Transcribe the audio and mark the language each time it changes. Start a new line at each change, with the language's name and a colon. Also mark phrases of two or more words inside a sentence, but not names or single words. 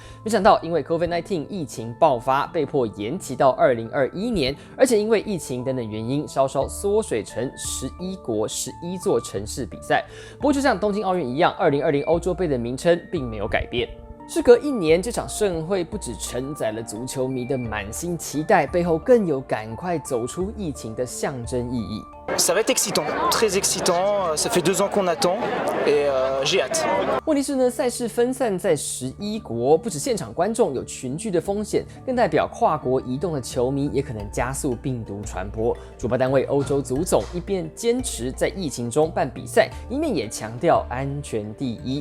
Chinese: 没想到因为
English: COVID-19
Chinese: 疫情爆发，被迫延期到2021年，而且因为疫情等等原因，稍稍缩水成11国、11座城市比赛。不过就像东京奥运一样，2020欧洲杯的名称并没有改变。事隔1年，这场盛会不只承载了足球迷的满心期待，背后更有赶快走出疫情的象征意义。
French: Ça va être excitant, très excitant. Ça fait 2 ans qu'on attend et j'ai hâte.
Chinese: 问题是呢，赛事分散在11国，不止现场观众有群聚的风险，更代表跨国移动的球迷也可能加速病毒传播。主办单位欧洲足总一边坚持在疫情中办比赛，一面也强调安全第一。